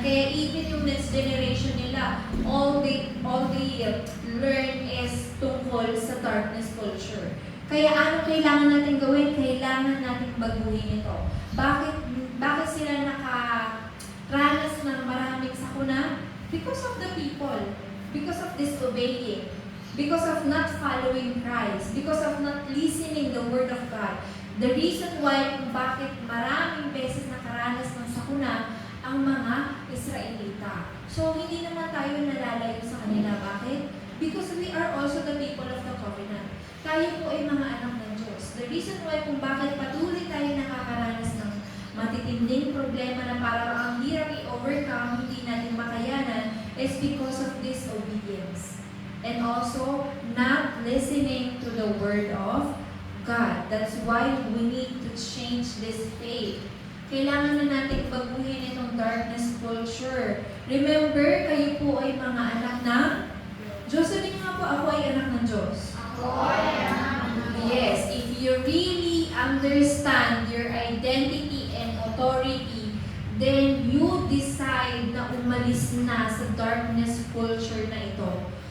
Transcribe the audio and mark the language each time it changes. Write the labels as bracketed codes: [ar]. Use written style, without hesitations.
[en] Kaya even yung next generation nila, all they learn is tungkol sa darkness culture. [tl] Kaya ano kailangan natin gawin? Kailangan natin baguhin ito. Bakit sila nakaranas ng maraming sakuna? [en] Because of the people. Because of disobeying. Because of not following Christ. Because of not listening the Word of God. The reason why [tl] kung bakit maraming beses nakaranas ng sakuna ang mga Israelita. So, hindi naman tayo nalalayo sa kanila. Bakit? [en] Because we are also the people of the covenant. [tl] Tayo po ay mga anak ng Diyos. [en] The reason why [tl] kung bakit patuloy tayo nakakaranas ng matitinding problema na parang ang hirap i-overcome, hindi natin makayanan, [en] is because of disobedience. And also, not listening to the Word of God. That's why we need to change this faith. [tl] Kailangan na natin baguhin itong darkness culture. Remember, kayo po ay mga anak ng Diyos. Sabihin nga po, ako ay anak ng Diyos. [en] Yes, if you really understand your identity and authority, then you decide [tl] na umalis na sa darkness culture na ito.